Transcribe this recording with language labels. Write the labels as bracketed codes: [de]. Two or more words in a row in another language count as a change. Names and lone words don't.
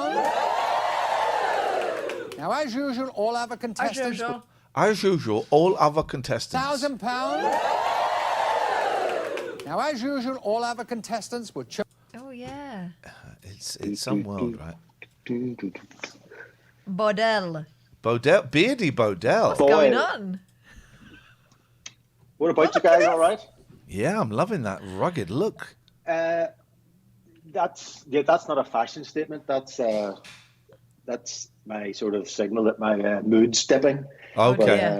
[en] Now, as usual, all other contestants. As usual, all other contestants... £1,000. Now, as usual, all our contestants will Oh, yeah. It's some world, right? Bodell. Bodell, beardy Bodell. What's going on? What about you guys? All right? Yeah, I'm loving that rugged look. That's not a fashion statement. That's my sort of signal that my mood's dipping. Okay,